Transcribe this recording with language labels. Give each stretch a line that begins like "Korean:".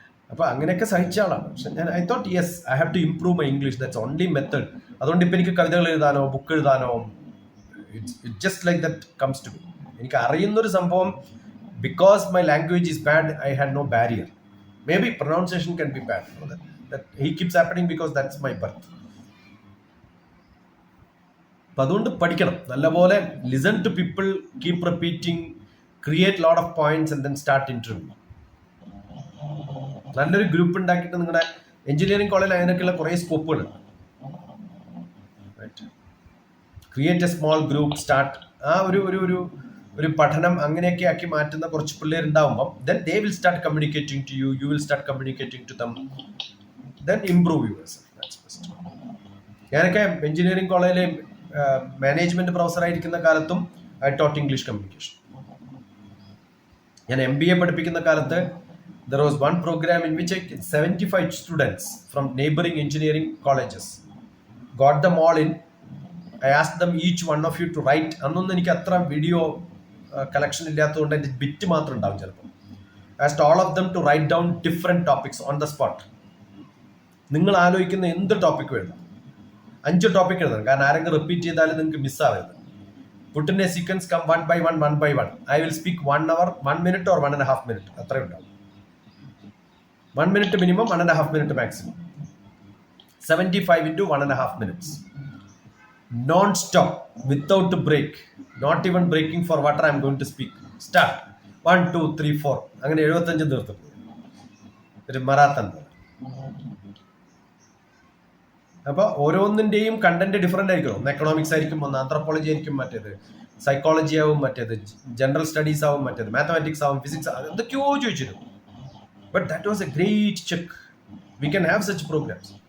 Malayalam: അപ്പൊ അങ്ങനെയൊക്കെ സഹിച്ച ആളാണ്. പക്ഷെ ഞാൻ
English: I thought yes I have to improve my English. That's only method.
Malayalam: അതുകൊണ്ട് ഇപ്പൊ എനിക്ക് കവിതകൾ എഴുതാനോ ബുക്ക് എഴുതാനോ
English: It just like that comes to me.
Malayalam: എനിക്ക് അറിയുന്നൊരു സംഭവം,
English: Because my language is bad, I had no barrier. May be pronunciation can be bad. That he keeps happening because that's my birth.
Malayalam: അപ്പൊ അതുകൊണ്ട് പഠിക്കണം നല്ലപോലെ.
English: Listen to people, keep repeating, create lot of points and then start interview.
Malayalam: നല്ലൊരു group ഉണ്ടാക്കിയിട്ട് നിങ്ങളുടെ engineering കോളേജിൽ അതിനൊക്കെയുള്ള കുറെ സ്കോപ്പുകളുണ്ട്.
English: Create a small group, start.
Malayalam: ആ ഒരു പഠനം അങ്ങനെയൊക്കെ ആക്കി മാറ്റുന്ന കുറച്ച് പിള്ളേരുണ്ടാവുമ്പോൾ
English: then they will start communicating to you, you will start communicating to them, then improve yourself. That's best.
Malayalam: ഞാനൊക്കെ എഞ്ചിനീയറിംഗ് കോളേജിലെ മാനേജ്മെന്റ് പ്രൊഫസർ ആയിരിക്കുന്ന കാലത്തും
English: I taught English communication.
Malayalam: ഞാൻ MBA പഠിപ്പിക്കുന്ന കാലത്ത്
English: there was one program in which 75 students from neighboring engineering colleges got them all in. I asked them each one of you to write.
Malayalam: അന്നൊന്നും എനിക്ക് അത്ര video collection ഇല്ലാത്തതുകൊണ്ട് എൻ്റെ bit മാത്രം ഉണ്ടാവും ചിലപ്പോൾ.
English: I asked all of them to write down different topics on the spot.
Malayalam: നിങ്ങൾ ആലോചിക്കുന്ന എന്ത് ടോപ്പിക് എഴുതാം. 5 ടോപ്പിക് എഴുതണം. കാരണം ആരെങ്കിലും റിപ്പീറ്റ് ചെയ്താലും നിങ്ങൾക്ക് മിസ്സാവരുത്.
English: Put in a sequence, come one by one. I will speak 1 hour, 1 minute or 1.5 minutes.
Malayalam: അത്രയും ഉണ്ടാവും.
English: 1 minute minimum, 1.5 minute maximum. 75 into 1.5 minutes. Non-stop, without a break. Not even breaking for what I am going to speak. Start. 1, 2, 3, 4.
Malayalam: അങ്ങനെ 75 തീർത്തു. ഒരു മറാത്തൺ. അപ്പൊ ഓരോന്നിന്റെയും content different ആയിരിക്കും. ഒന്ന് economics ആയിരിക്കും, ഒന്ന് ആന്ത്രോപോളജി ആയിരിക്കും, മറ്റേത് സൈക്കോളജി ആവും, മറ്റേത് ജനറൽ സ്റ്റഡീസ് ആവും, മറ്റേത് മാത്തമാറ്റിക്സ് ആവും, ഫിസിക്സ് ആവും, എന്തൊക്കെയോ ചോദിച്ചിരുന്നു.
English: But that was a great check. We can have such programs.